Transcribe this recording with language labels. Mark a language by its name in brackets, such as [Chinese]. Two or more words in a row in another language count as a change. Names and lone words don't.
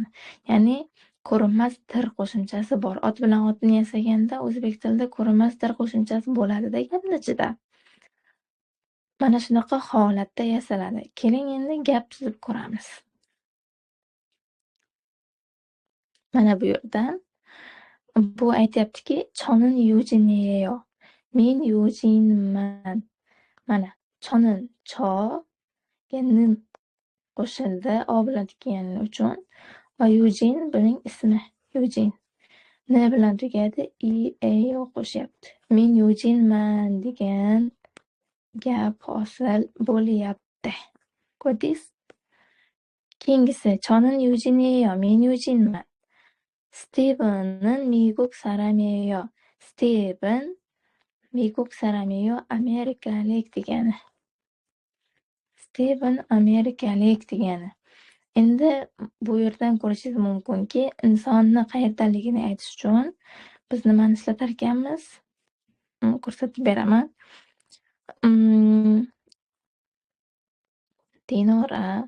[Uzbek] Ya'ni ko'rinmas dir qo'shimchasi bor. Ot bilan otni yasaganda o'zbek tilida ko'rinmas dir qo'shimchasi bo'ladi-da gapni ichida. Mana shunaqa holatda yasaladi. Keling endi gap tuzib ko'ramiz. Mana bu yerdan bu aytyaptiki, [Korean] "저는 유진이에요." [Uzbek] Men Yujinman. Mana, "저는" "cho"ga "는" qo'shildi o bilan tugagani uchun va Yujin buning ismi. Yujin. N bilan tugadi, I-E-O qo'shyapti. Men Yujinman degan gap hosil bo'lyapti. Ko'rdingiz? Keyingisi [Korean] "저는 유진이에요." [Uzbek] Men Yujinman. [Korean] Steven은 미국 사람이에요. Steven 미국 사람이에요. [Uzbek] Amerikalik degani. Steven amerikalik degani. Endi bu yerdan ko'rishingiz mumkinki, insonni qayerdaligini aytish uchun biz nimani ishlatarkanmiz? Ko'rsatib beraman. Dinora.